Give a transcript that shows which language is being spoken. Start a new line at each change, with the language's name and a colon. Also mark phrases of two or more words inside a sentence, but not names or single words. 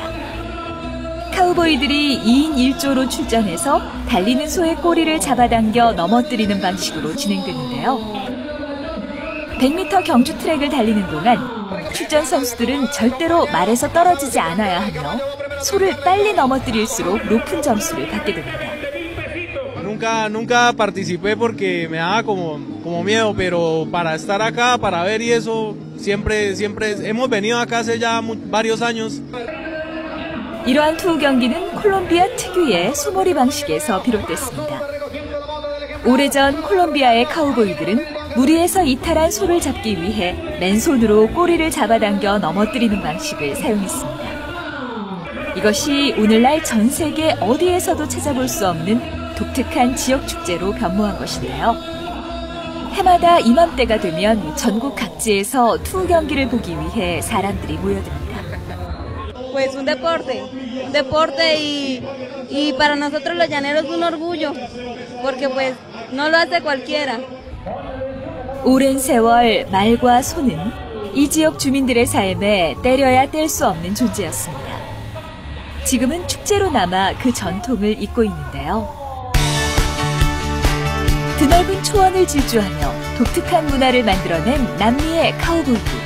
Korean: 카우보이들이 2인 1조로 출전해서 달리는 소의 꼬리를 잡아당겨 넘어뜨리는 방식으로 진행되는데요. 100m 경주 트랙을 달리는 동안 출전 선수들은 절대로 말에서 떨어지지 않아야 하며 소를 빨리 넘어뜨릴수록 높은 점수를 받게 됩니다.
Spanish: Nunca participé porque me daba como miedo, pero para estar acá, para ver y eso, siempre hemos venido acá hace ya varios años.
Korean: 이러한 투우 경기는 콜롬비아 특유의 소몰이 방식에서 비롯됐습니다. 오래전 콜롬비아의 카우보이들은 무리에서 이탈한 소를 잡기 위해 맨손으로 꼬리를 잡아당겨 넘어뜨리는 방식을 사용했습니다. 이것이 오늘날 전 세계 어디에서도 찾아볼 수 없는 독특한 지역 축제로 변모한 것인데요. 해마다 이맘때가 되면 전국 각지에서 투우 경기를 보기 위해 사람들이 모여듭니다.
Spanish: Pues un deporte y para nosotros los llaneros un orgullo, porque pues no lo hace cualquiera.
Korean: 오랜 세월 말과 소는 이 지역 주민들의 삶에 때려야 뗄 수 없는 존재였습니다. 지금은 축제로 남아 그 전통을 잇고 있는데요. 드넓은 초원을 질주하며 독특한 문화를 만들어낸 남미의 카우보이들.